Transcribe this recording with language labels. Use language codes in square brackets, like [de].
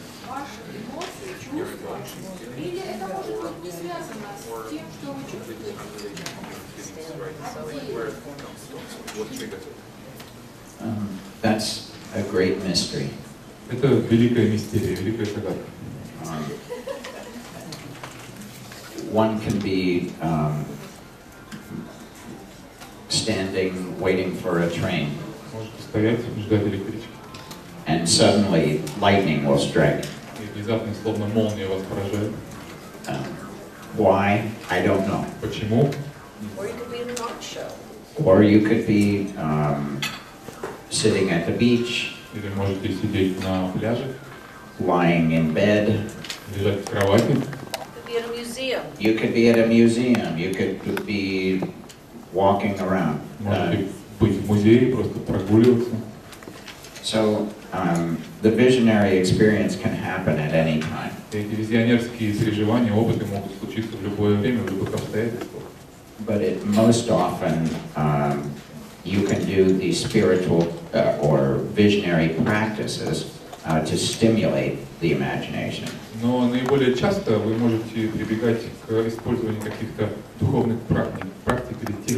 [ru] Ваши эмоции, чувства, или это может быть не связано с тем, что вы чувствуете? [en] That's a great mystery. [ru] Это великая мистерия, великая загадка. [en] One can be standing, waiting for a train. [ru] Можете стоять, ждать электрички. [en] And suddenly lightning will strike. [ru] И внезапно, словно молния вас поражает. [en] Why? I don't know. [ru] Почему? [en] Or you could be in an art show. Or you could be sitting at the beach. [ru] Или можете сидеть на пляже. [en] Lying in bed. [ru] Лежать в кровати. [en] You could be at a museum. You could be at a museum. You could be walking around. [ru] Можете быть в музее, просто прогуливаться. [en] So the visionary experience can happen at any time. [ru] Эти визионерские переживания, опыты могут случиться в любое время, в любых обстоятельствах. [en] But most often you can do the spiritual or visionary practices to stimulate the imagination. [ru] Но наиболее часто вы можете прибегать к использованию каких-то духовных практик или